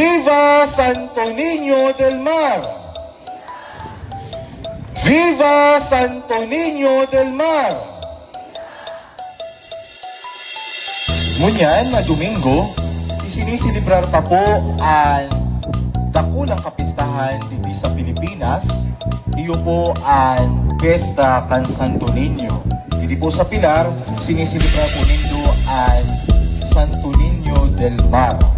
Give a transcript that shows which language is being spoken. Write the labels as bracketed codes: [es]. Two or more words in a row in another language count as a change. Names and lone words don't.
[bik] Viva Santo Niño del Mar! Viva Santo Niño del Mar! Ngunyan, na Domingo, isinisilibrar ta po ang dakulang kapistahan dito sa Pilipinas. Iyo po ang Fiesta kan Santo Niño. Dito po sa Pilar, sinisilibrar po ninyo ang Santo Niño del Mar.